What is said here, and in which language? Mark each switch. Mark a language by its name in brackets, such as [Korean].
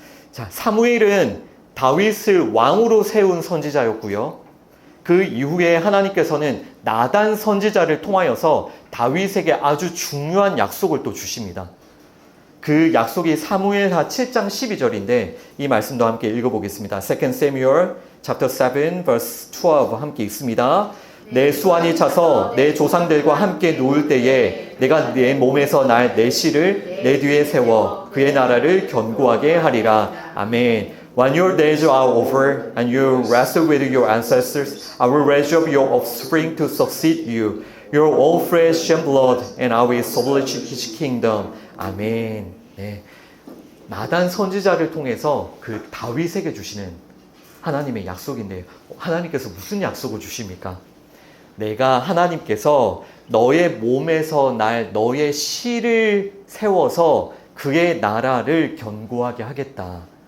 [Korean] 자, 사무엘은 다윗을 왕으로 세운 선지자였고요. 그 이후에 하나님께서는 나단 선지자를 통하여서 다윗에게 아주 중요한 약속을 또 주십니다. 그 약속이 사무엘하 7장 12절인데 이 말씀도 함께 읽어보겠습니다. [English] 2 Samuel chapter 7 verse 12 [Korean] 함께 읽습니다. 내 수완이 차서 내 조상들과 함께 누울 때에 내가 내 몸에서 날 내 씨를 내 뒤에 세워 그의 나라를 견고하게 하리라. 아멘. [English] When your days are over and you rest with your ancestors, I will raise up your offspring to succeed you, your own flesh and blood, and I will establish his kingdom. [Korean] 아멘. 네. 나단 선지자를 통해서 그 다윗에게 주시는 하나님의 약속인데 하나님께서 무슨 약속을 주십니까? 내가 하나님께서 너의 몸에서 날 너의 씨를 세워서 그의 나라를 견고하게 하겠다.